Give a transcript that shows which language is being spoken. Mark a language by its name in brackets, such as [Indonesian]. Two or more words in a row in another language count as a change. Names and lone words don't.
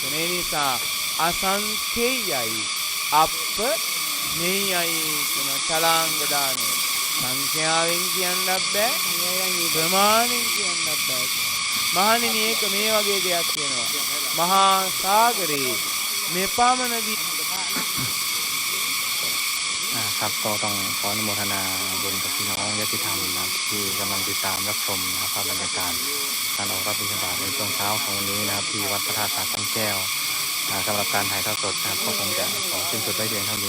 [Sinhala] ඒ නිසා අසංඛේයයි අප්පමෙයයි කියන චලාංග දානේ සංඛ්‍යාවෙන් කියන්නත් බෑ ප්‍රමාණයෙන් කියන්නත් බෑ. මහණෙනි ඒක මේ වගේ දෙයක් වෙනවා. මහා සාගරේ මේ පාමනදී [Thai] ครับก็ต้องขออนุโมทนาบุญกับพี่น้องญาติธรรมนะที่กำลังติดตามรับชมนะครับบรรยากาศการออกรับบิณฑบาตในช่วงเช้าของวันนี้นะครับที่วัดพระธาตุสาตั้งแก้วสำหรับการถ่ายทอดสดนะครับก็คงจะขอสิ้นสุดไว้เพียงเท่า